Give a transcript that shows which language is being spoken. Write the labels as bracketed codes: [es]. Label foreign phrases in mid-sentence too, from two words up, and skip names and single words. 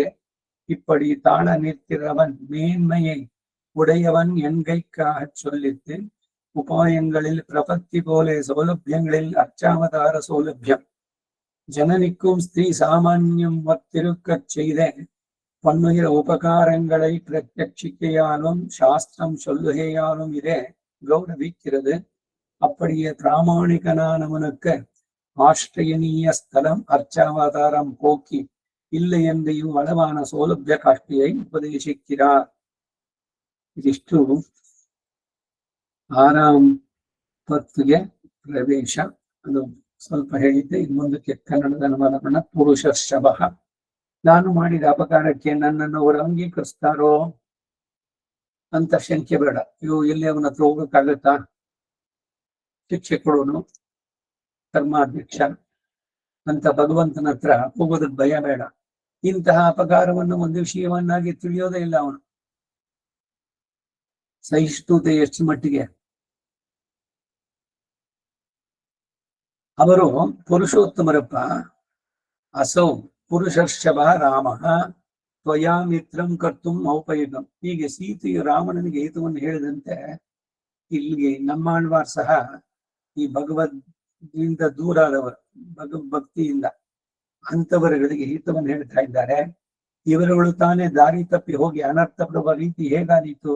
[ta] இப்படி தாழ நிற்கிறவன் மேன்மையை உடையவன் என்கைக்காக சொல்லித்து உபாயங்களில் பிரபத்தி போலே சௌலபியங்களில் அர்ச்சாவதார சௌலபியம் ஜனனிக்கும் ஸ்திரீ சாமான்யம் ஒத்திருக்கச் செய்த பண்ணுகிற உபகாரங்களை பிரத்யட்சிக்கையாலும் சாஸ்திரம் சொல்லுகையாலும் இதே கௌரவிக்கிறது. அப்படியே பிராமணிகனானவனுக்கு ஆஷ்டயனீய ஸ்தலம் அர்ச்சாவதாரம் போக்கி இல்லை என்று இவ்வளவான சௌலபிய காஷ்டியை ಉಪದೇಶಿக்கிறார். [kn] ಇದಿಷ್ಟು 6ನೇ ಪತ್ತಿಗೆ ಪ್ರವೇಶ ಅದು ಸ್ವಲ್ಪ ಹೇಳಿದ್ದೆ. ಇನ್ನು ಮುಂದಕ್ಕೆ ಕನ್ನಡದ ಅನುವಾದವನ್ನ ಪುರುಷ ಶಬಃ. ನಾನು ಮಾಡಿದ ಅಪಕಾರಕ್ಕೆ ನನ್ನನ್ನು ಅವರು ಅಂಗೀಕರಿಸ್ತಾರೋ ಅಂತ ಶಂಕೆ ಬೇಡ. ಇವು ಎಲ್ಲಿ ಅವನ ಹತ್ರ ಹೋಗಕ್ಕಾಗತ್ತಾ? ಶಿಕ್ಷೆ ಕೊಡೋನು ಧರ್ಮಾಧ್ಯಕ್ಷ ಅಂತ ಭಗವಂತನ ಹತ್ರ ಹೋಗೋದಕ್ಕೆ ಭಯ ಬೇಡ. ಇಂತಹ ಅಪಕಾರವನ್ನು ಒಂದು ವಿಷಯವನ್ನಾಗಿ ತಿಳಿಯೋದೇ ಇಲ್ಲ ಅವನು. ಸಹಿಷ್ಣುತೆ ಎಷ್ಟು ಮಟ್ಟಿಗೆ ಅವರು ಪುರುಷೋತ್ತಮರಪ್ಪ. [sa] ಅಸೌ ಪುರುಷರ್ಷಭ ರಾಮ ತ್ವಯಾ ಮಿತ್ರಂ ಕರ್ತುಂ ಔಪಯುಗಂ. [kn] ಹೀಗೆ ಸೀತೆಯು ರಾಮನಿಗೆ ಹಿತವನ್ನು ಹೇಳಿದಂತೆ ಇಲ್ಲಿಗೆ ನಮ್ಮಾಳ್ವಾರ್ ಸಹ ಈ ಭಗವದ್ದಿಂದ ದೂರ ಆದವರು, ಭಕ್ತಿಯಿಂದ ಅಂತವರುಗಳಿಗೆ ಹಿತವನ್ನು ಹೇಳ್ತಾ ಇದ್ದಾರೆ. ಇವರುಗಳು ತಾನೇ ದಾರಿ ತಪ್ಪಿ ಹೋಗಿ ಅನರ್ಥ ಪಡುವ ರೀತಿ ಹೇಗಾದೀತು?